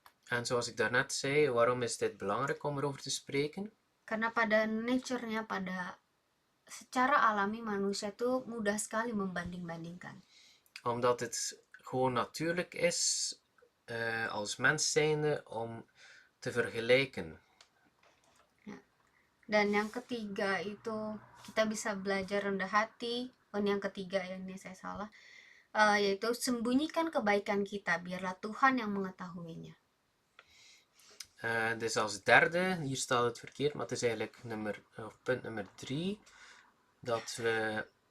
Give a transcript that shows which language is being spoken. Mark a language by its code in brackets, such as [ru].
[nl] En zoals ik daarnet zei, waarom is dit belangrijk om erover te spreken? [id] Karena pada nature-nya, secara alami manusia itu mudah sekali membanding-bandingkan. [nl] Omdat het gewoon natuurlijk is als mens zijnde om te vergelijken. Ya. [id] Dan yang ketiga itu kita bisa belajar rendah hati. Yang ketiga, ini saya salah, yaitu sembunyikan kebaikan kita, biarlah Tuhan yang mengetahuinya. [nl] Dus als derde, hier staat het verkeerd, maar het is eigenlijk punt nummer 3, dat we